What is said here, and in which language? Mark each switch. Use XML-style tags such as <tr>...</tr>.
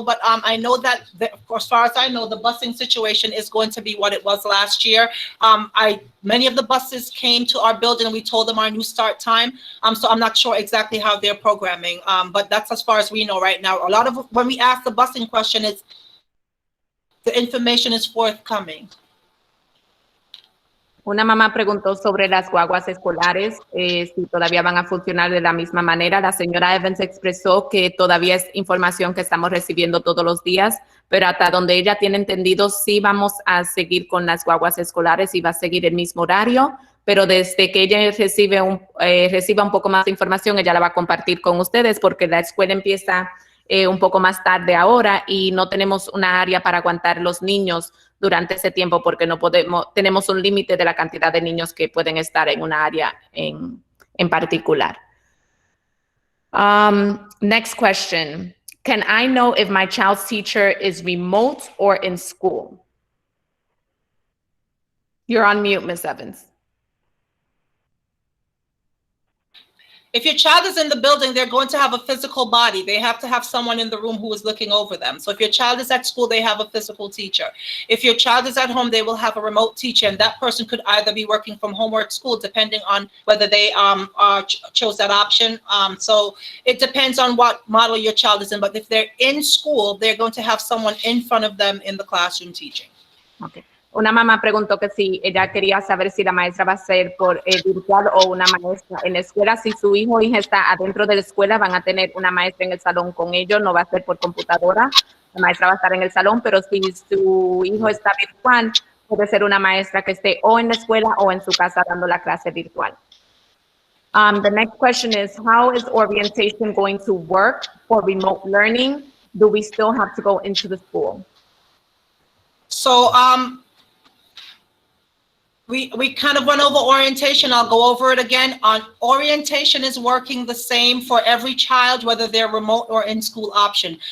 <en>But I know that, as far as I know, the busing situation is going to be what it was last year. Many of the buses came to our building and we told them our new start time. So I'm not sure exactly how they're programming. But that's as far as we know right now. A lot of, when we ask the busing question, it's the information is forthcoming.</en> <es>Una mamá preguntó sobre las guaguas escolares, si todavía van a funcionar de la misma manera. La señora Evans expresó que todavía es información que estamos recibiendo todos los días, pero hasta donde ella tiene entendido, sí vamos a seguir con las guaguas escolares y va a seguir el mismo horario, pero desde que ella reciba un poco más de información, ella la va a compartir con ustedes porque la escuela empieza un poco más tarde ahora y no tenemos una área para aguantar los niños durante ese tiempo porque no podemos, tenemos un límite de la cantidad de niños que pueden estar en una área en particular.</es> <en>Next question. Can I know if my child's teacher is remote or in school? You're on mute, Ms. Evans. If your child is in the building, they're going to have a physical body. They have to have someone in the room who is looking over them. So if your child is at school, they have a physical teacher. If your child is at home, they will have a remote teacher, and that person could either be working from home or at school, depending on whether they chose that option. So it depends on what model your child is in. But if they're in school, they're going to have someone in front of them in the classroom teaching. Okay.</en> <es>Una mamá preguntó que si ella quería saber si la maestra va a ser por virtual o una maestra en la escuela. Si su hijo o hija está adentro de la escuela, van a tener una maestra en el salón con ellos, no va a ser por computadora. La maestra va a estar en el salón, pero si su hijo está virtual, puede ser una maestra que esté o en la escuela o en su casa dando la clase virtual.</es> <en>The next question is, how is orientation going to work for remote learning? Do we still have to go into the school? So, we kind of went over orientation. I'll go over it again. Orientation is working the same for every child, whether they're remote or in school option.</en>